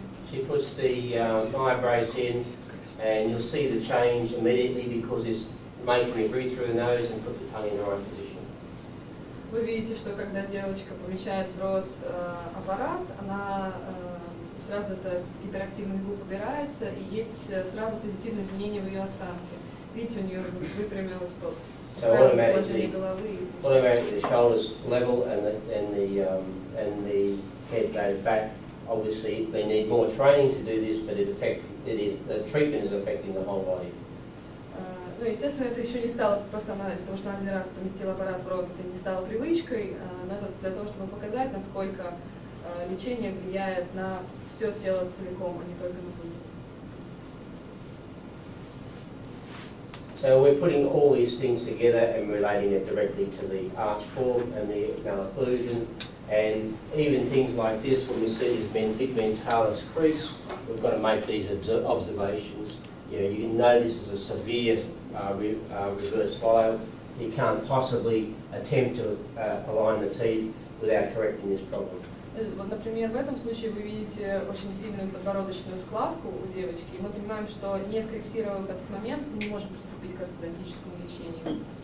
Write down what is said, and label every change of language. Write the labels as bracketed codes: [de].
[en] She puts the eyebrows in, and you'll see the change immediately because it's making me breathe through the nose and put the tongue in the right position. [ru] Вы видите, что когда девочка помещает в рот аппарат, она сразу эта гиперактивность губ убирается, и есть сразу позитивные изменения в ее осанке. Видите, у нее выпрямилось положение головы. [en] Automatically the shoulders level and the head goes back. Obviously, they need more training to do this, but the treatment is affecting the whole body. [ru] Ну, естественно, это еще не стало, просто она из того, что она один раз поместила аппарат в рот, это не стало привычкой, но это для того, чтобы показать, насколько лечение влияет на все тело целиком, а не только на зубы. [en] So we're putting all these things together and relating it directly to the arch form and the malocclusion, and even things like this, when we see this mentalis crease, we've got to make these observations. You know, you know this is a severe reverse file. You can't possibly attempt to align the teeth without correcting this problem. [ru] Вот, например, в этом случае вы видите очень сильную подбородочную складку у девочки, и мы понимаем, что не скорректировав этот момент, мы не можем приступить к ортодонтическому лечению.